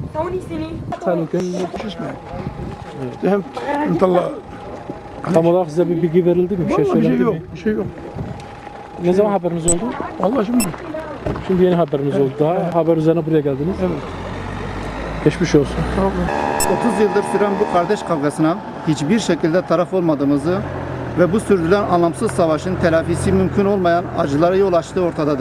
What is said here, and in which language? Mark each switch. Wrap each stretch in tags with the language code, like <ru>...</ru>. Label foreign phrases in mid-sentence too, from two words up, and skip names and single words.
<ar>صوني سنة قالوا كان شو اسمه فهمت نطلع</ar> <tr>Tam olarak size bir bilgi verildi mi? Bir şey والله bir şey söylendi yok, mi? bir şey yok. Ne zaman haberiniz oldu? Vallahi şimdi Şimdi yeni haberiniz oldu. Daha haber üzerine buraya geldiniz. evet. Geçmiş olsun. Sağ olun. 30 yıldır süren bu kardeş kavgasına hiçbir şekilde taraf olmadığımızı ve bu sürdürülen anlamsız savaşın telafisi mümkün olmayan acılara yol açtığı ortadadır.</tr>